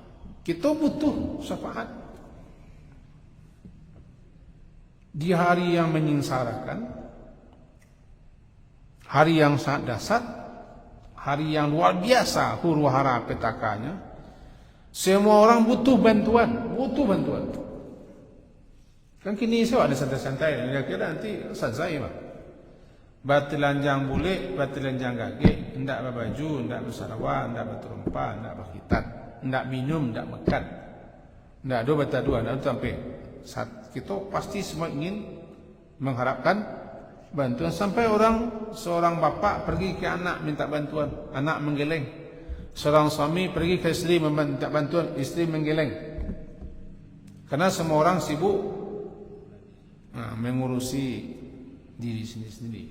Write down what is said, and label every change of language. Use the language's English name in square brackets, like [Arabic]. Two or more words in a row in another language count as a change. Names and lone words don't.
[Indonesian] Kita butuh syafaat di hari yang menyengsarakan, hari yang sangat dahsyat, hari yang luar biasa huru hara petakanya. Semua orang butuh bantuan, Kan kini saya ada santai-santai, dia kira nanti santai mah. [Minangkabau] Batilanjang bule, batilanjang gage, ndak berbaju, ndak bersarawa, ndak berterumpa, ndak berkhitan, ndak minum, ndak makan, ndak ada batadua, ndak sampai. [Indonesian] Saat kita pasti semua ingin mengharapkan bantuan, sampai seorang bapak pergi ke anak minta bantuan, anak menggeleng. Seorang suami pergi ke istri meminta bantuan, istri menggeleng. Karena semua orang sibuk mengurusi diri sendiri.